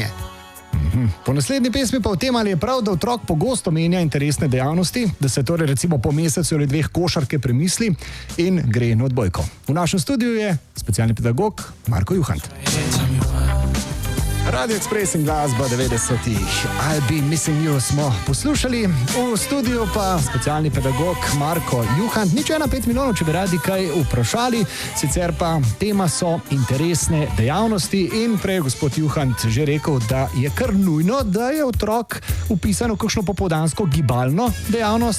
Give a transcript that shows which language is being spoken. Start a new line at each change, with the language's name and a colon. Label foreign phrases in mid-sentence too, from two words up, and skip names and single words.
Slovenian: Po naslednji pesmi pa o tem, ali je prav, da otrok pogosto menja interesne dejavnosti, da se torej recimo po mesecu ali 2 košarke premisli in gre na odbojko. V našem studiu je specialni pedagog Marko Juhant. Radio Express in glasba 90-ih. I'll be missing you smo poslušali. V studiu pa specialni pedagog Marko Juhant. 015 milijonov, če bi radi kaj vprašali. Sicer pa tema so interesne dejavnosti in prej gospod Juhant že rekel, da je kar nujno, da je otrok vpisan v kakšno popoldansko gibalno dejavnost.